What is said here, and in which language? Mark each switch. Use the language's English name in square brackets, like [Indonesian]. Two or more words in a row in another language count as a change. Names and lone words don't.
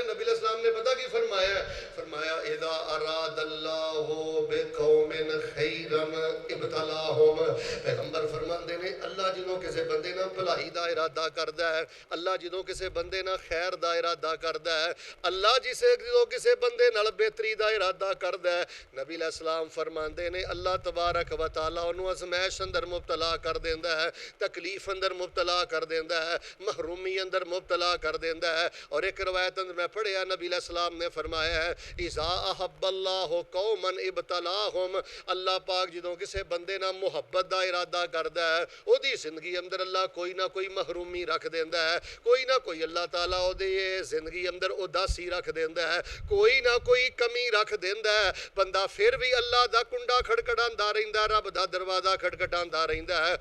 [Punjabi] نبی علیہ السلام نے پتا کی فرمایا؟ فرمایا [Arabic] إذا أراد الله بقوم خيرا ابتلاهم. [Punjabi] پیغمبر فرماتے نے اللہ جدوں کسی بندے نال بھلائی دا ارادہ کردا ہے، اللہ جدوں کسی بندے نال خیر دا ارادہ کردا ہے، اللہ جدوں کسی بندے نال بہتری دا ارادہ کردا ہے، نبی علیہ السلام فرماتے نے [Arabic] الله تبارك وتعالى [Punjabi] انہوں نے آزمائش اندر مبتلا کر دیندا ہے، تکلیف اندر مبتلا کر دیندا ہے، محرومی اندر مبتلا کر دیندا ہے. اور اک روایت اندر میں پڑھیا، نبی علیہ السلام نے فرمایا ہے [Arabic] إذا أحب الله قوما ابتلاهم. [Punjabi] اللہ پاک جدوں کسی بندے نال محبت دا ارادہ کردا ہے، اودی زندگی اندر اللہ کوئی نہ کوئی محرومی رکھ دیندا ہے، کوئی نہ کوئی اللہ تعالیٰ اودی زندگی اندر اداسی رکھ دیندا ہے، کوئی نہ کوئی کمی رکھ دیندا ہے. بندہ پھر بھی اللہ دا کنڈا کھڑکھڑاندا رہندا، رب دا دروازہ کھڑکھڑاندا رہندا ہے.